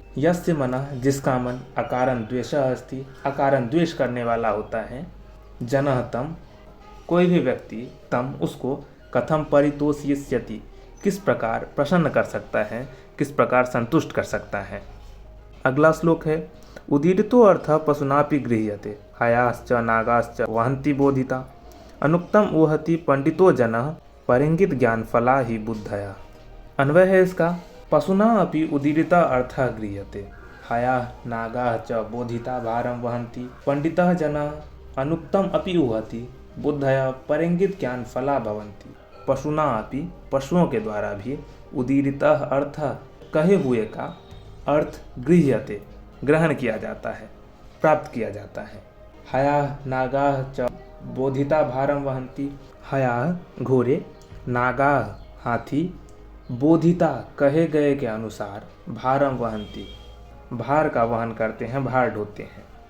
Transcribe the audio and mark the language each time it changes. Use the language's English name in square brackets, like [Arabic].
[Sanskrit] यस्य मनः [Hindi] जिसका मन [Sanskrit] अकारं द्वेषः अस्ति [Hindi] अकारं द्वेष करने वाला होता है, जनः तम कोई भी व्यक्ति तम उसको [Sanskrit] कथम परितोषयिष्यति [Hindi] किस प्रकार प्रसन्न कर सकता है, किस प्रकार संतुष्ट कर सकता है। अगला श्लोक है [Sanskrit] उदीरितो अर्थ पशुनापि गृह्यते हयाश्च नागाश्च वहन्ति बोधिता अनुक्तम ऊहति पंडितो जनः परिंगित ज्ञान फला ही बुद्धया। [Hindi] अन्वय है इसका [Sanskrit] पशुना अपि उदीरिता अर्थः गृह्यते हया नागाः च बोधिता भारं वहन्ति पंडितः जनः अनुक्तम अपि ऊहति बुद्धया परिंगित ज्ञान फला भवन्ति। पशुना अपि [Hindi] पशुओं के द्वारा भी [Sanskrit] उदीरितः अर्थ [Hindi] कहे हुए का अर्थ गृह्यते ग्रहण किया जाता है, प्राप्त किया जाता है। [Sanskrit] हया नागाः च बोधिता भारं वहन्ति [Hindi] हया घोड़े नागाः हाथी बोधिता कहे गए के अनुसार [Sanskrit] भारम वहन्ति [Hindi] भार का वहन करते हैं, भार ढोते हैं।